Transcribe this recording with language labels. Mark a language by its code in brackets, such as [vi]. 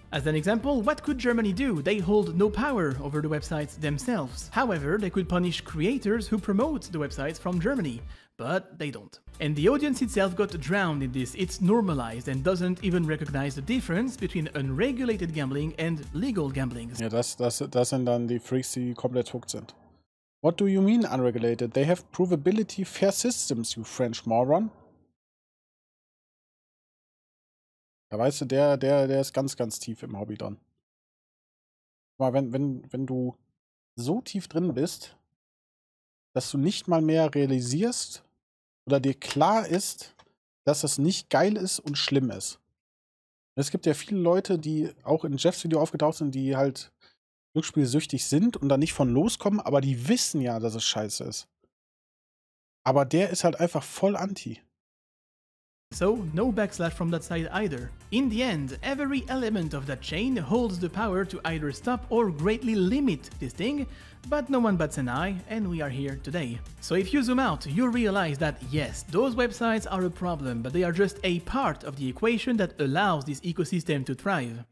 [en] As an example, what could Germany do? They hold no power over the websites themselves. However, they could punish creators who promote the websites from Germany, but they don't. And the audience itself got drowned in this. It's normalized and doesn't even recognize the difference between unregulated gambling and legal gambling. [de] Ja, das sind dann die Freaks, die komplett hooked sind. [en] What do you mean unregulated? They have provability fair systems, you French moron. [de] Da weißt du, der ist ganz, ganz tief im Hobby dran. Aber wenn du so tief drin bist, dass du nicht mal mehr realisierst oder dir klar ist, dass das nicht geil ist und schlimm ist. Es gibt ja viele Leute, die auch in Jeffs Video aufgetaucht sind, die halt glücksspielsüchtig sind und da nicht von loskommen, aber die wissen ja, dass es scheiße ist. Aber der ist halt einfach voll anti. [en] So, no backslash from that side either. In the end, every element of that chain holds the power to either stop or greatly limit this thing, but no one bats an eye, and we are here today. So if you zoom out, you realize that yes, those websites are a problem, but they are just a part of the equation that allows this ecosystem to thrive.